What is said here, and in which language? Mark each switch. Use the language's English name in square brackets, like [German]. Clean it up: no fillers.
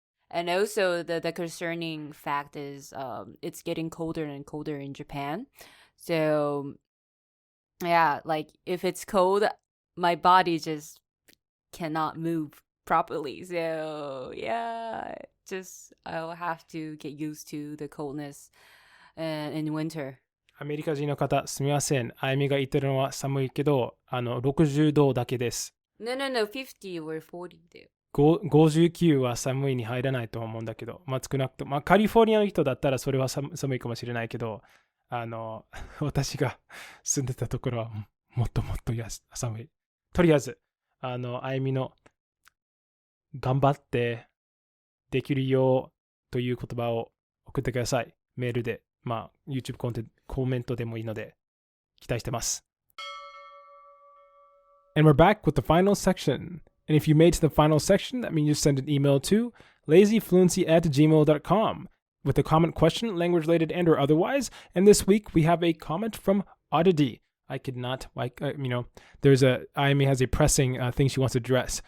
[English] And also the concerning fact is it's getting colder and colder in Japan. So yeah, like if it's cold, my body just cannot move properly. So yeah, just I'll have to get used to the coldness in winter. [Japanese] アメリカ人の方、すみません。あゆみが言ってるのは寒いけど、60度だけです。 [English] No, 50 or 40 [Japanese] だよ。 59は寒いに入らないと思うんだけど、まあ少なくとも、まあカリフォルニアの人だったらそれは寒いかもしれないけど、私が住んでたところはもっともっと寒い。とりあえず、あゆみの頑張ってできるよという言葉を送ってください。メールで。まあ、YouTube コメントでもいいので、期待してます。 [English] And we're back with the final section. And if you made to the final section, that means you send an email to lazyfluency@gmail.com with a comment, question, language related and or otherwise. And this week we have a comment from Oddity. I could not, Ayumi has a pressing thing she wants to address.